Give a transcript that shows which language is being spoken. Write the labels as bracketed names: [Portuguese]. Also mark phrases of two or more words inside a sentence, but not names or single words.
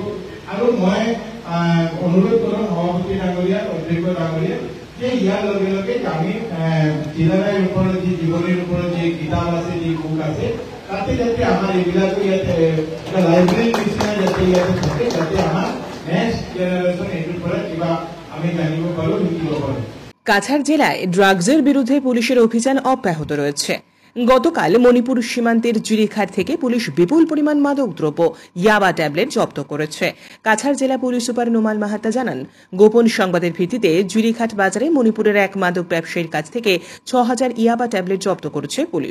[Assamese] আৰু মই অনুৰোধ কৰোঁ সভাপতি ডাঙৰীয়া, অধ্যক্ষ ডাঙৰীয়া, যে ইয়াৰ লগে লগে আমি জিলাৰায়ৰ ওপৰত যি জীৱনীৰ ওপৰত যি কিতাপ আছে, যি বুক আছে, তাতে যাতে আমাৰ এইবিলাকো ইয়াতে লাইব্ৰেৰীৰ নিচিনা যাতে ইয়াতে থাকে, যাতে আমাৰ [English] next generation [Assamese] এইটোৰ পৰা কিবা আমি জানিব পাৰো, শিকিব পাৰো। [Bangla] কাছাড় জেলায় ড্রাগসের বিরুদ্ধে পুলিশের অভিযান অব্যাহত রয়েছে। গতকাল মণিপুর সীমান্তের জিরিঘাট থেকে পুলিশ বিপুল পরিমাণ মাদকদ্রব্য ইয়াবা ট্যাবলেট জব্দ করেছে। কাছাড় জেলা পুলিশ সুপার নোমাল মাহাতা জানান, গোপন সংবাদের ভিত্তিতে জিরিঘাট বাজারে মণিপুরের এক মাদক ব্যবসায়ীর কাছ থেকে 6000 ইয়াবা ট্যাবলেট জব্দ করেছে পুলিশ।